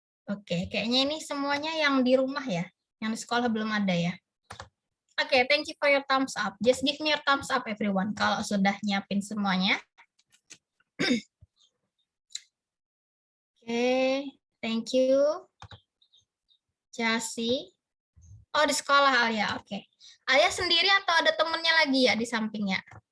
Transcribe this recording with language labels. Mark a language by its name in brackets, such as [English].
[Indonesian] Oke, kayaknya ini semuanya yang di rumah ya, yang di sekolah belum ada ya. [English] Oke, thank you for your thumbs up. Just give me your thumbs up, everyone. [Indonesian] Kalau sudah nyiapin semuanya. [English] Oke, thank you. Chelsea. [Indonesian] Oh, di sekolah Alia. Oke. Alia sendiri atau ada temennya lagi ya di sampingnya?